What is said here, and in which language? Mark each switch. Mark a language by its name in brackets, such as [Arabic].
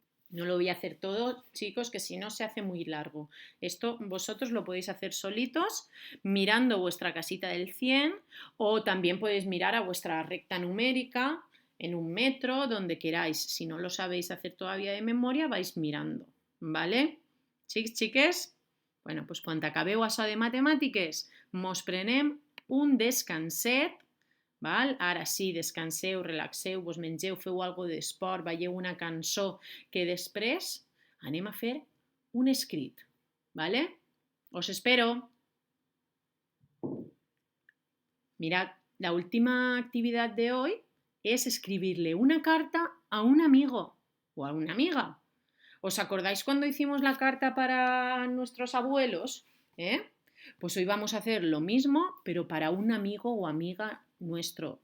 [Spanish] No lo voy a hacer todo, chicos, que si no se hace muy largo. Esto vosotros lo podéis hacer solitos, mirando vuestra casita del 100, o también podéis mirar a vuestra recta numérica en un metro, donde queráis. Si no lo sabéis hacer todavía de memoria, vais mirando, ¿vale? [Catalan] Xics, xiques? Bueno, doncs quan acabeu això de matemàtiques, mos prenem un descanset, val? Ara sí, descanseu, relaxeu, vos mengeu, feu alguna cosa d'esport, veieu una cançó, que després anem a fer un escrit, ¿vale? [Spanish] Os espero. Mirad, la última actividad de hoy es escribirle una carta a un amigo o a una amiga. ¿Os acordáis cuando hicimos la carta para nuestros abuelos? Pues hoy vamos a hacer lo mismo, pero para un amigo o amiga nuestro.